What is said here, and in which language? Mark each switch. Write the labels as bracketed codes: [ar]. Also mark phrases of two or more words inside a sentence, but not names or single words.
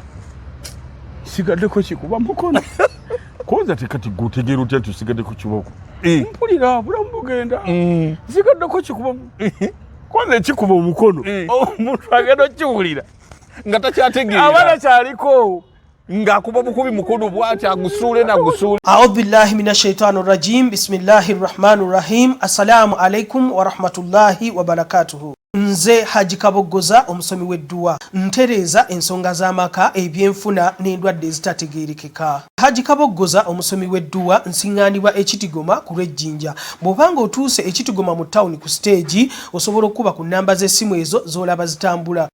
[lg] Nsigaddeko kikuba mukono koza tekati gutegeera otya nti nsigaddeko kiboko? Mpulira bulamu bugenda nsigaddeko kikuba koza ekikuba omukono omuntu agenda okiwulira nga takyategeera abana kyaliko ng'akuba bukubi mukono bw'ati agusuule nagusuule. [ar] أعوذ بالله من الشيطان الرجيم. بسم الله الرحمن الرحيم. السلام عليكم ورحمة الله وبركاته. [lg] Nze Haji Kabogoza omusomi w'edduwa ntereeza ensonga z'amaka ebyenfuna n'endwadde ezitategeerekeka. Haji Kabogoza omusomi w'edduwa nsiŋŋaanibwa Ekitigoma ku Lwejjinja. Bw'obanga otuuse Ekitigoma mu ttawuni ku siteegi osobola okuba ku nnamba z'essimu ezo z'olaba zitambula.